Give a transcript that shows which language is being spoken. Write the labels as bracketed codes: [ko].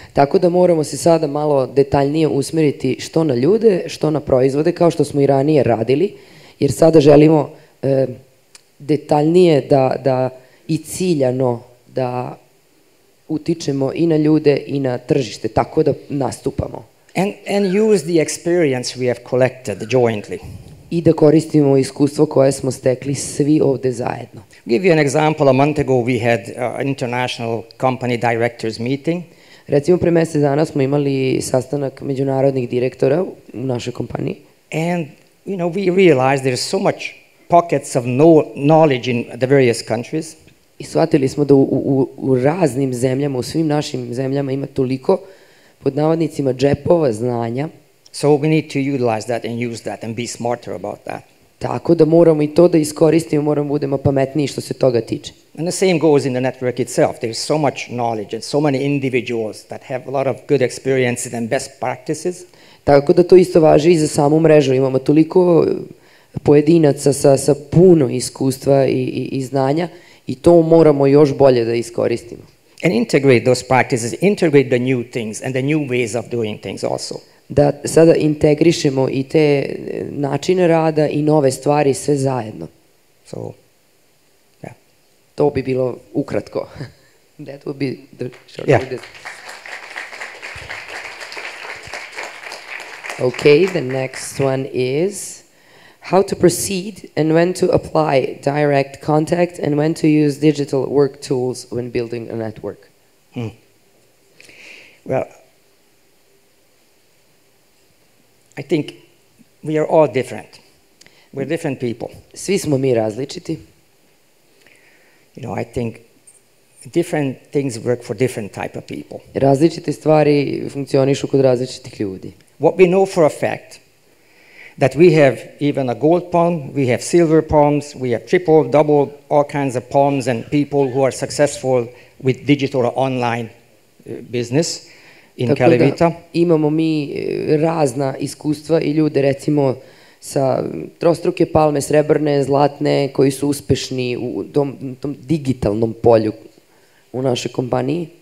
[sr] Tako da moramo se sada malo detaljnije usmeriti što na ljude, što na proizvode, kao što smo i ranije radili, jer sada želimo detaljnije da i ciljano da utičemo i na ljude i na tržište, tako da nastupamo. [en] And use the experience we have collected jointly. [sr] I da koristimo iskustvo koje smo stekli svi ovde zajedno. [en] Give you an example. A month ago we had an international company directors meeting. [sr] Recimo pre mesec dana smo imali sastanak međunarodnih direktora u našoj kompaniji. [en] And we realized there's so much pockets of knowledge in the various countries. [sr] I shvatili smo da u raznim zemljama, u svim našim zemljama ima toliko pod navodnicima džepova znanja. [en] So we need to utilize that and use that and be smarter about that. [sr] Tako da moramo i to da iskoristimo, moramo budemo pametniji što se toga tiče. [en] And the same goes in the network itself. There's so much knowledge and so many individuals that have a lot of good experiences and best practices. [sr] Tako da to isto važi i za samu mrežu. Imamo toliko pojedinaca sa puno iskustva i znanja i to moramo još bolje da iskoristimo. [en] And integrate those practices, integrate the new things and the new ways of doing things also. [sr] Da sada integrišemo i te načine rada i nove stvari sve zajedno. [en] So, yeah. [sr] To bi bilo ukratko. [en] That would be the short Yeah. of this. Okay, the next one is how to proceed and when to apply direct contact and when to use digital work tools when building a network. Well, I think we are all different. We're different people. [sr] Svi smo mi različiti. [en] I think different things work for different type of people. [sr] Različite stvari funkcionišu kod različitih ljudi. [en] What we know for a fact, that we have even a gold palm, we have silver palms, we have triple, double, all kinds of palms and people who are successful with digital or online business in Calivita. [sr] Imamo mi razna iskustva i ljude recimo sa trostruke palme, srebrne, zlatne, koji su uspešni u tom digitalnom polju u našoj kompaniji.